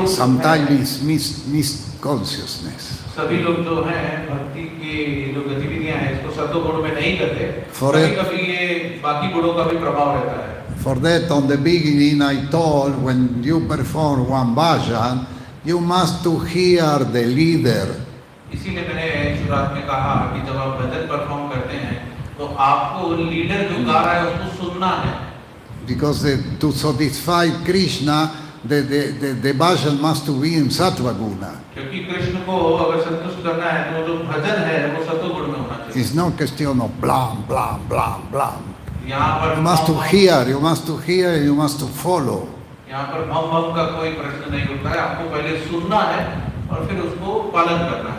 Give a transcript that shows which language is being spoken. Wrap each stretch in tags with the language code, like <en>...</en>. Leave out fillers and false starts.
<en>Sometimes it's misconsciousness.</en> <hi>सभी लोग जो हैं भक्ति की जो गतिविधियां हैं इसको सत्वगुण में नहीं करते।</hi> <en>For it-</en> <hi>कभी ये बाकी गुणों का भी प्रभाव रहता है।</hi> <en>For that, on the beginning, I told when you perform one bhajan, you must to hear the leader.</en> <hi>इसीलिए मैंने शुरुआत में कहा कि जब आप भजन परफॉर्म करते हैं तो आपको लीडर जो गा रहा है उसको सुनना है।</hi> <en>Because to satisfy Krishna, the bhajan must to be in sattva-guna.</en> <hi>क्योंकि कृष्ण को अगर संतुष्ट करना है तो जो भजन है वो सत्वगुण में होना चाहिए।</hi> <en>It's no question of blam, blam, blam, blam.</en> <hi>यहाँ पर</hi> <en>You must to hear, you must to hear, you must to follow.</en> <hi>यहाँ पर भम भम का कोई प्रश्न नहीं उठता है। आपको पहले सुनना है और फिर उसको पालन करना है।</hi>